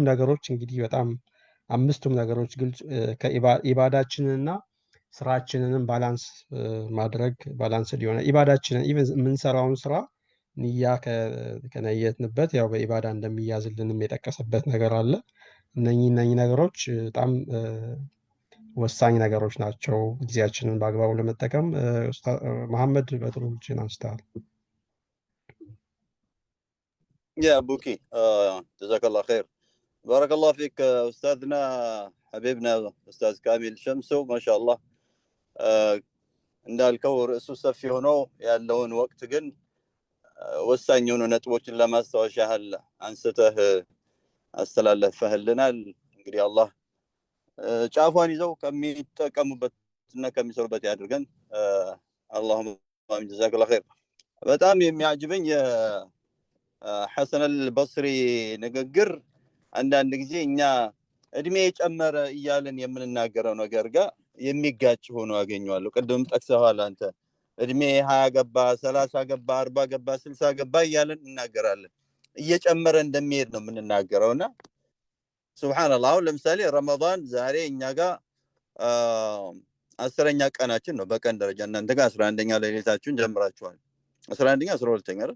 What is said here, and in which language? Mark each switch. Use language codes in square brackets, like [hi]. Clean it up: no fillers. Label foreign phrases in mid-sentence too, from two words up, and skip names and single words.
[am] ነገሮች እንግዲህ በጣም 5ቱም ነገሮች ግልጽ ኢባዳችንንና ስራችንንም ባላንስ ማድረግ ባላንስ ሊሆነ ኢባዳችንን ኢቭን የምንሰራውን ስራ ንያ ከነየትንበት ያው በኢባዳ እንደሚያዝልንም የጠቀሰበት ነገር አለ። እነኚህ ነገሮች በጣም ወሳኝ ነገሮች ናቸው ጊዜያችንን በአግባቡ ለመጠቀም። መሐመድ በጥሩ እጅን አንስተሃል። [ar] يا بوكي جزاك الله خير بارك الله فيك أستاذنا حبيبنا أستاذ كامل شمسو ما شاء الله [am] እንዳልከው ርዕሱ ሰፊ ሆኖ ያለውን ወቅት ግን ወሳኝ የሆኑ ነጥቦችን ለማስታወሻ ያህል አንስተህ አስተላለፈህልናል። እንግዲህ አላህ ጫፏን ይዘው ከሚጠቀሙበትና ከሚሰሩበት ያድርገን። [ar] اللهم آمين جزاك الله خير። [am] በጣም የሚያጅበኝ የሐሰን አልበስሪ ንግግር አንዳንድ ጊዜ እኛ እድሜ የጨመረ እያልን የምንናገረው ነገር ጋር የሚጋጭ ሆኖ አገኘዋለሁ። ቅድም ጠቅሰዋል አንተ እድሜ 20 ገባ 30 ገባ 40 ገባ 60 ገባ እያለን እናገራለን። እየጨመረ እንደሚሄድ ነው የምንናገረውና ሱብሃንአላህ። አሁን ለምሳሌ ረመዳን ዛሬ እኛ ጋር 10ኛ ቀናችን ነው በቀን ደረጃ። እናንተ ጋር 11ኛ ሌሊታችሁን ጀምራችኋል። 11ኛ 12ኛ አይደል?